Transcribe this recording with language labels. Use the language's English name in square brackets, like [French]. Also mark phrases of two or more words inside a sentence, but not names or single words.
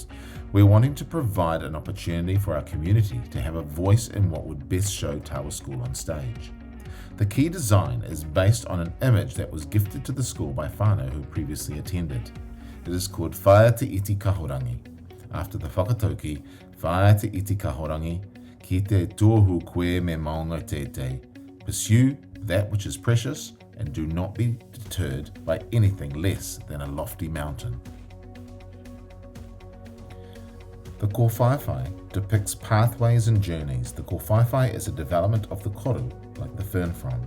[English] We're wanting to provide an opportunity for our community to have a voice in what would best show Tawa School on stage. The key design is based on an image that was gifted to the school by whānau who previously attended. It is called Whaia Te Iti Kahorangi, after the whakatauki, [Māori] Whaia Te Iti Kahorangi, ki te tohu koe me maunga te. [English] Pursue that which is precious and do not be deterred by anything less than a lofty mountain. The kōwhaiwhai depicts pathways and journeys. The kōwhaiwhai is a development of the koru, like the fern frond.